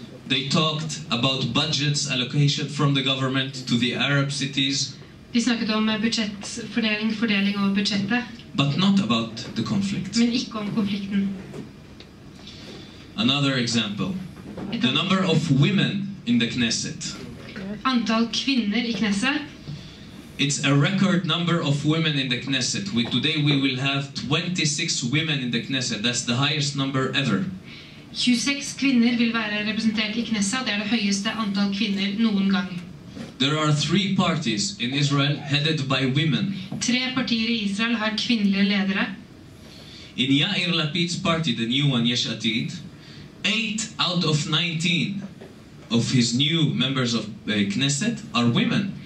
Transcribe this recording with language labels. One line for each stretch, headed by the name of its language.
English: They talked about budgets allocation from the government to the Arab cities.
Norwegian: De snakket om fordeling over budsjettet.
English: But not about the conflict.
Norwegian: Men ikke om konflikten.
English: Another example. The number of women in the Knesset.
Norwegian: Antall kvinner i Knesset.
English: It's a record number of women in the Knesset. Today we will have 26 women in the Knesset. That's the highest number ever.
Norwegian: 26 kvinner vil være representert i Knesset. Det det høyeste antall kvinner noen gang.
English: There are 3 parties in Israel headed by women.
Norwegian: 3 partier i Israel har kvinnelige ledere.
English: In Yair Lapid's party, the new one, Yesh Atid, 8 out of 19 of his new members of Knesset are women.